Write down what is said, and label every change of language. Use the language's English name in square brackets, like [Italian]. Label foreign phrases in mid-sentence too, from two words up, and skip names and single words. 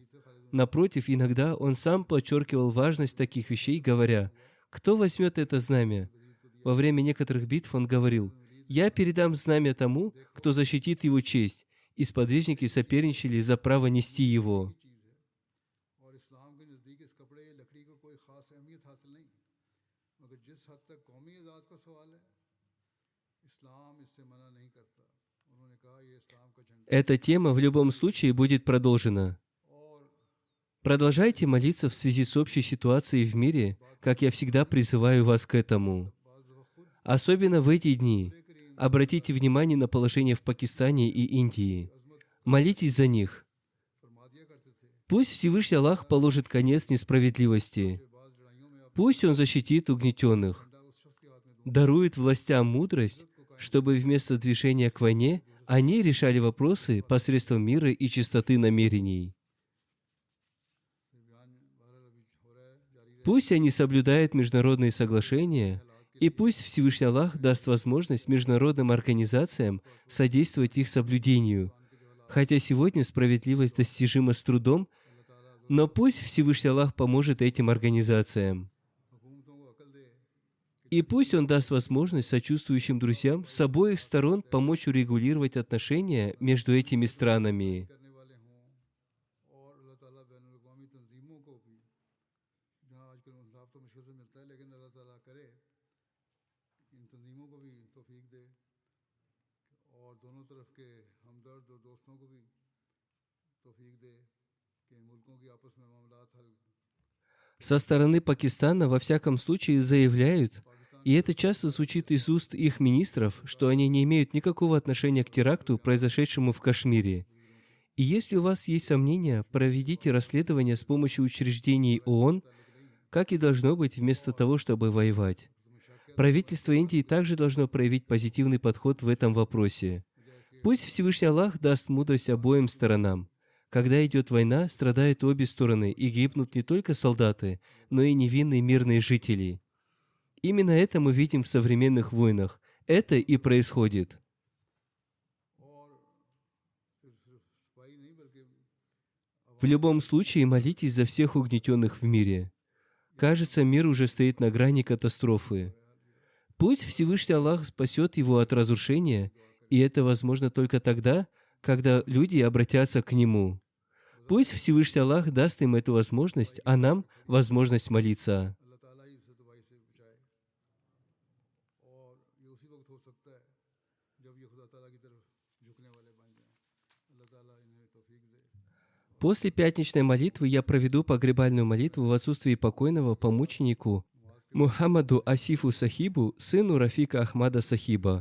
[Russian] Напротив, иногда он сам подчеркивал важность таких вещей, говоря: «Кто возьмет это знамя?» Во время некоторых битв он говорил: «Я передам знамя тому, кто защитит его честь», и сподвижники соперничали за право нести его. [Urdu] اہمیت حاصل نہیں، مگر جس حد تک قومی آزاد کا سوال ہے اسلام اس سے منع نہیں کرتا. انہوں نے کہا یہ اسلام کا جھنڈا [Russian] Эта тема в любом случае будет продолжена. [Urdu] और [Russian] Продолжайте молиться в связи с общей ситуацией в мире, как я всегда призываю вас к этому. [Urdu] بعض دفعہ خود [Russian] Особенно в эти дни. Обратите внимание на положение в Пакистане и Индии. Молитесь за них. [Urdu] فرما دیا کرتے تھے [Russian] Пусть Всевышний Аллах положит конец несправедливости. [Urdu] بعض لڑائیوں میں [Russian] Пусть Он защитит угнетенных. [Urdu] جھنڈا اس شخص کے ہاتھ میں دوں [Russian] Дарует властям мудрость, чтобы вместо движения к войне они решали вопросы посредством мира и чистоты намерений. [Urdu] بیان بہرحال ابھی ہو رہا ہے جاری [Russian] Пусть они соблюдают международные соглашения, и пусть Всевышний Аллах даст возможность международным организациям содействовать их соблюдению. Хотя сегодня справедливость достижима с трудом, но пусть Всевышний Аллах поможет этим организациям. [Urdu] حکومتوں کو عقل دے [Russian] И пусть Он даст возможность сочувствующим друзьям с обоих сторон помочь урегулировать отношения между этими странами. [Urdu] کرنے والے ہوں اور اللہ تعالیٰ بین الاقوامی تنظیموں کو بھی جہاں آجکل انصاف تو مشکل سے ملتا ہے لیکن اللہ تعالیٰ کرے ان تنظیموں کو بھی توفیق دے اور دونوں طرف کے ہمدرد اور دوستوں کو بھی توفیق دے کہ ان ملکوں کی آپس میں معاملات حل [Russian] Со стороны Пакистана во всяком случае заявляют, и это часто звучит из уст их министров, что они не имеют никакого отношения к теракту, произошедшему в Кашмире. И если у вас есть сомнения, проведите расследование с помощью учреждений ООН, как и должно быть, вместо того, чтобы воевать. Правительство Индии также должно проявить позитивный подход в этом вопросе. Пусть Всевышний Аллах даст мудрость обоим сторонам. Когда идет война, страдают обе стороны, и гибнут не только солдаты, но и невинные мирные жители. Именно это мы видим в современных войнах. Это и происходит. [Urdu] اور پھر صرف سپاہی نہیں بلکہ [Russian] В любом случае, молитесь за всех угнетенных в мире. Кажется, мир уже стоит на грани катастрофы. Пусть Всевышний Аллах спасет его от разрушения, и это возможно только тогда, когда люди обратятся к Нему. Пусть Всевышний Аллах даст им эту возможность, а нам возможность молиться. [Urdu] اللہ تعالیٰ ہی اس تباہی سے بچائے اور یہ اسی وقت ہو سکتا ہے جب یہ خدا تعالیٰ کی طرف جھکنے والے بن جائیں. اللہ تعالیٰ انہیں توفیق دے. [Russian] После пятничной молитвы я проведу погребальную молитву в отсутствии покойного по мученику Мухаммаду Асифу Сахибу, сыну Рафика Ахмада Сахиба.